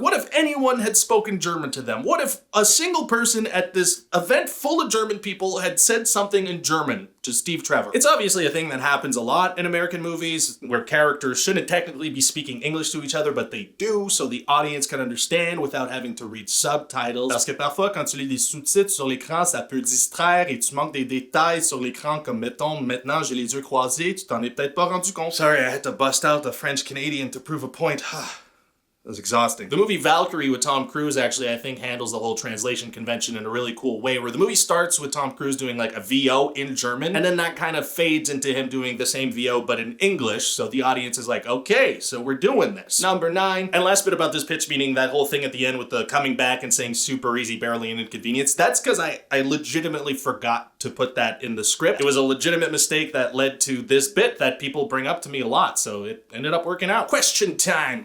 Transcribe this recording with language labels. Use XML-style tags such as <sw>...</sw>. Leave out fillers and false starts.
<en>What if anyone had spoken German to them? What if a single person at this event full of German people had said something in German to Steve Trevor? It's obviously a thing that happens a lot in American movies where characters shouldn't technically be speaking English to each other, but they do, so the audience can understand without having to read subtitles.</en> <fr>Parce que parfois, quand tu lis des sous-titres sur l'écran, ça peut distraire et tu manques des détails sur l'écran comme mettons, maintenant j'ai les yeux croisés, tu t'en es peut-être pas rendu compte.</fr> <en>Sorry, I had to bust out the French Canadian to prove a point. was exhausting. The movie Valkyrie with Tom Cruise actually, I think, handles the whole translation convention in a really cool way, where the movie starts with Tom Cruise doing like a VO in German, and then that kind of fades into him doing the same VO but in English, so the audience is like, okay, so we're doing this. Number 9, and last bit about this pitch meeting, that whole thing at the end with the coming back and saying super easy, barely an inconvenience, that's because I legitimately forgot to put that in the script. It was a legitimate mistake that led to this bit that people bring up to me a lot, so it ended up working out. Question time.</en>